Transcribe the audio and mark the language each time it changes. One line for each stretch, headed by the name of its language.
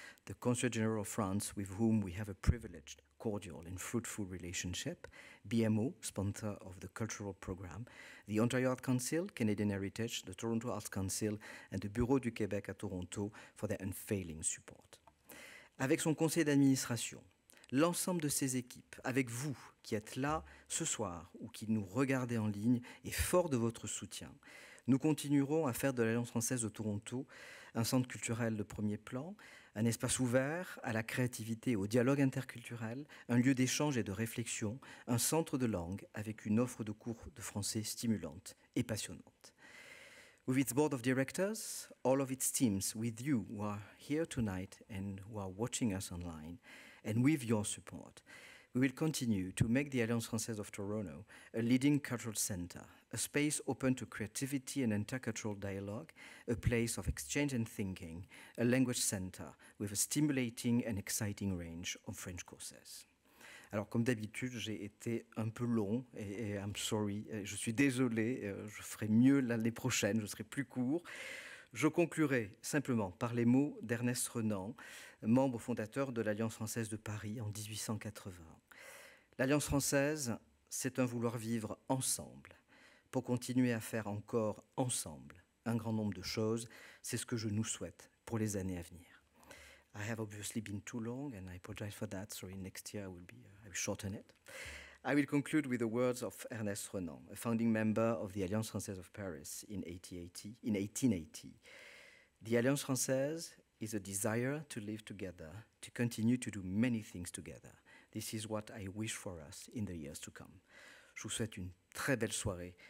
English: The Consul General of France, with whom we have a privileged, cordial and fruitful relationship, BMO, sponsor of the cultural program, the Ontario Art Council, Canadian Heritage, the Toronto Arts Council, and the Bureau du Québec à Toronto for their unfailing support.
French: Avec son conseil d'administration, l'ensemble de ses équipes, avec vous qui êtes là ce soir ou qui nous regardez en ligne et fort de votre soutien, nous continuerons à faire de l'Alliance française de Toronto un centre culturel de premier plan, un espace ouvert à la créativité et au dialogue interculturel, un lieu d'échange et de réflexion, un centre de langue avec une offre de cours de français stimulante et passionnante.
English: With its board of directors, all of its teams, with you who are here tonight and who are watching us online, and with your support, we will continue to make the Alliance Française of Toronto a leading cultural center, a space open to creativity and intercultural dialogue, a place of exchange and thinking, a language center with a stimulating and exciting range of French courses.
French: Alors, comme d'habitude, j'ai été un peu long et
English: I'm sorry,
French: je suis désolé, je ferai mieux l'année prochaine, je serai plus court. Je conclurai simplement par les mots d'Ernest Renan, membre fondateur de l'Alliance française de Paris en 1880. L'Alliance française, c'est un vouloir vivre ensemble pour continuer à faire encore ensemble un grand nombre de choses. C'est ce que je nous souhaite pour les années à venir.
English: I have obviously been too long and I apologize for that. So next year I will shorten it. I will conclude with the words of Ernest Renan, a founding member of the Alliance Française of Paris in 1880. The Alliance Française is a desire to live together, to continue to do many things together. This is what I wish for us in the years to come.
French: Je vous souhaite une très belle soirée.